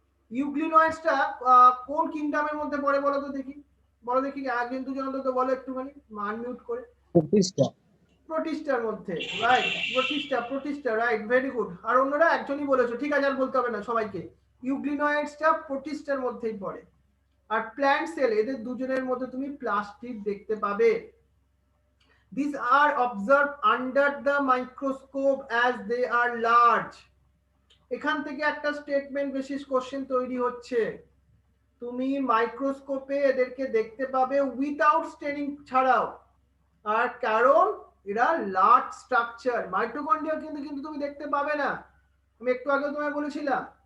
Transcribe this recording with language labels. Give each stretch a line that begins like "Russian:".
Bangla: ইউগ্লিনয়েডসটা কোন কিংডমের মধ্যে পড়ে বলো তো দেখি, বলো দেখি আগে দুজন অন্তত বলো একটুখানি আনমিউট করে। প্রোটিস্টার মধ্যে, right, Protista right, very good. আর অন্যরা একজনই বলেছো, ঠিক আছে আর বলতে হবে না সবাইকে। ইউগ্লিনয়েডসটা প্রোটিস্টার মধ্যেই পড়ে। আর প্ল্যান্ট সেল, এদের দুজনের মধ্যে তুমি প্লাস্টিক দেখতে পাবে।
English: These are observed under the microscope as they are large.
Bangla: এখান থেকে একটা স্টেটমেন্ট বেসিস কোশ্চেন তৈরি হচ্ছে, তুমি মাইক্রোস্কোপে এদেরকে দেখতে পাবে
English: without staining
Bangla: ছাড়াও। আর কারণ এরা লার্জ স্ট্রাকচার, মাইটোকন্ড্রিয়া কিন্তু তুমি দেখতে পাবে না, আমি একটু আগে তোমায় বলেছিলাম।